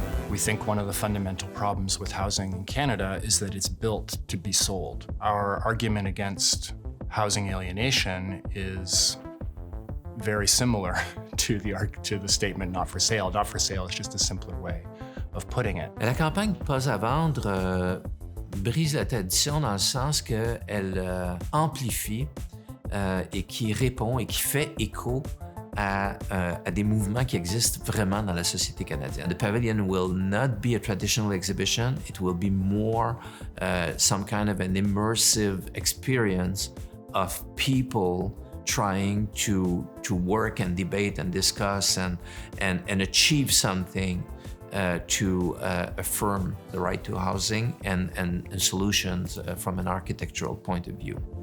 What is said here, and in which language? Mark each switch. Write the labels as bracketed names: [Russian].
[English] We think one of the fundamental problems with housing in Canada is that it's built to be sold. Our argument against housing alienation is very similar to the statement not for sale. Not for sale is just a simpler way of putting it. [French] La campagne Pas à vendre brise la tradition dans le sens qu'elle amplifie et qui répond et qui fait écho à des mouvements qui existent vraiment dans la société canadienne. [English] The pavilion will not be a traditional exhibition. It will be more some kind of an immersive experience of people trying to work and debate and discuss and achieve something to affirm the right to housing and solutions from an architectural point of view.